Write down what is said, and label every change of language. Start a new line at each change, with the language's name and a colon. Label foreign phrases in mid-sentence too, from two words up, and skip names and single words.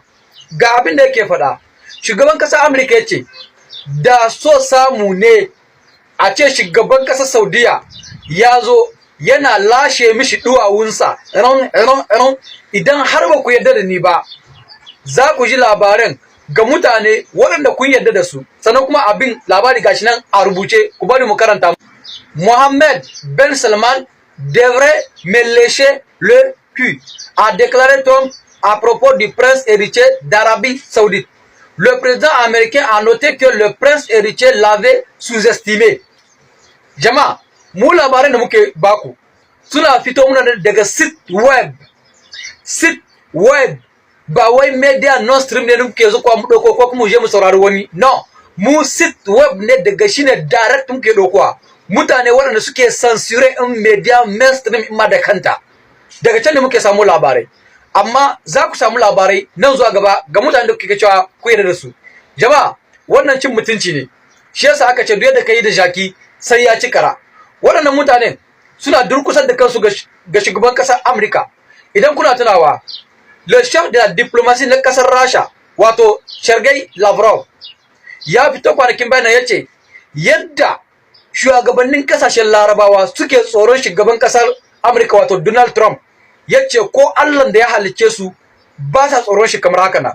Hausa: Ga abin da yake faɗa, shugaban ƙasar Amurka ya ce da so samu ne a ce shugaban ƙasar Saudiya ya zo yana lashe mishi duwawunsa idan har ba ku yarda da ni ba, za ku ji labaran ga mutane waɗanda kun yarda da su, sannan kuma abin labari gashi nan a rubuce, ku bari mu karanta.
French: Mohammed bin Salman devrait me lécher le cul, a déclaré Trump à propos du prince héritier d'Arabie Saoudite. Le président américain a noté que le prince héritier l'avait sous-estimé.
Hausa: Jama'a, mu labaran da muke baku suna fito muna daga sit web ba wai
English: media non stream
Hausa: ne muke zuwa mu dauko ko kuma je mu saurari wani, no, mu sit web ne daga shine direct muke daukowa. Mutane waɗanda suke censure in
English: media mainstream
Hausa: in ma da kanta, daga can ne muke samu labarai. Amma za ku samu labarai nan zuwa gaba ga mutane da kuke cewa ku yarda da su. Jama'a, wannan cin mutunci ne, shi yasa aka ce duk yadda kai da jaki sai ya ci kara. Waɗannan mutanen suna durkusar da kansu ga shugaban ƙasar Amurka. Idan kuna tunawa,
French: le chef de la diplomatie
Hausa: na ƙasar Rasha, wato Sergei Lavrov, ya fito kwanakin bayan ya ce yadda shugabannin ƙasashen Larabawa suke tsoron shugaban ƙasar Amurka wato Donald Trump, ya ce ko Allah da ya halicce su ba sa tsoron shi kamar haka na.